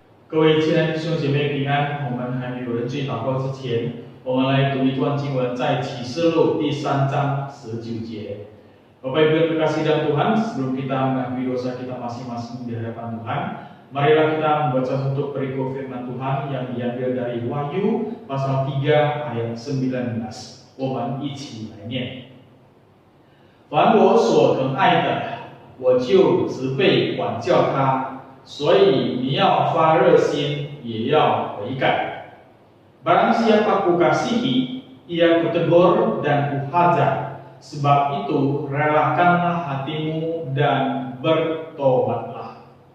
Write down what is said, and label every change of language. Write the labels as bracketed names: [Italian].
[Chinese] 各位亲爱的弟兄姐妹平安，我们还没有人去祷告之前，我们来读一段经文，在启示录第3章19节。 [Indonesian] Bapak Ibu yang terkasih dalam Tuhan, sebelum kita mengakui dosa kita masing-masing di hadapan Tuhan, marilah kita membaca untuk perikop firman Tuhan yang diambil dari Wahyu pasal 3 ayat 19。 [Chinese] 我们一起来念：凡我所疼爱的，我就责备管教他，所以你要发热心，也要悔改。 [Indonesian] Barang siapa kukasihi, ia kutegur dan kuhajar.Sebab itu relakanlah hatimu dan bertobatlah。